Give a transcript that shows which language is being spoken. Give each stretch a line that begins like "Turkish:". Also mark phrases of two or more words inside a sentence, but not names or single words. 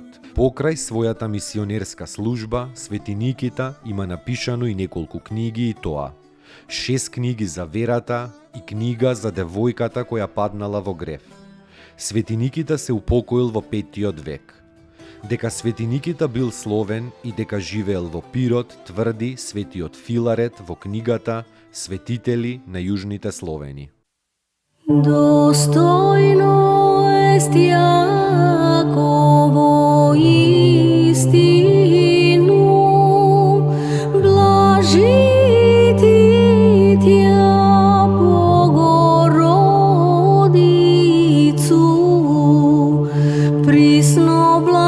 Macedonian: Покрај својата мисионерска служба, Свети Никита има напишано и неколку книги, и тоа 6 книги за верата и книга за девојката која паднала во грев. Свети Никита се упокоил во 5 век. Дека Свети Никита бил словен и дека живеел во Пирот, тврди светиот Филарет во книгата Светители на јужните Словени.
Church Slavic: Достойно ест Јаково истину, блажити тя Богородицу, присно